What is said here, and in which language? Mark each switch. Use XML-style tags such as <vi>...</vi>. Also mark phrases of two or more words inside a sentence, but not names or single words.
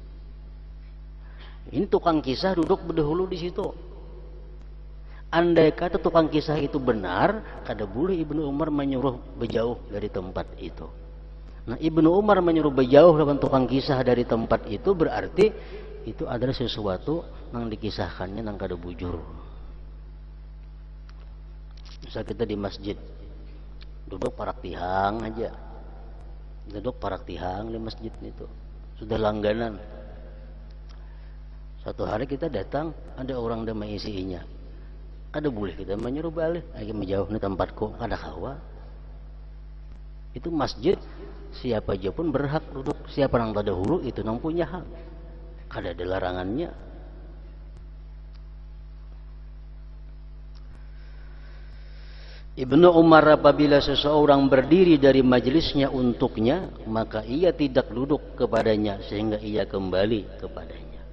<id>Ini tukang kisah duduk berdahulu di situ. Andai kata tukang kisah itu benar,</id> <bjn>kada boleh</bjn> <id>Ibnu Umar menyuruh berjauh dari tempat itu. Nah, Ibnu Umar menyuruh berjauh dengan tukang kisah dari tempat itu berarti itu adalah sesuatu yang dikisahkannya yang</id> <bjn>kada bujur.</bjn> <id>Misal kita di masjid duduk</id> <bjn>parak tihang aja,</bjn> <id>duduk</id> <bjn>parak tihang</bjn> <id>di masjid itu sudah langganan. Suatu hari kita datang ada orang yang mengisinya,</id> <bjn>kada boleh</bjn> <id>kita menyuruh balik lagi menjauh nih tempatku,</id> <bjn>kada kawa.</bjn> <id>Itu masjid siapa aja pun berhak duduk, siapa yang terdahulu itu yang punya hak,</id> <bjn>kada ada</bjn> <id>larangannya. Ibnu Umar apabila seseorang berdiri dari majelisnya untuknya, maka ia tidak duduk kepadanya sehingga ia kembali kepadanya.</id>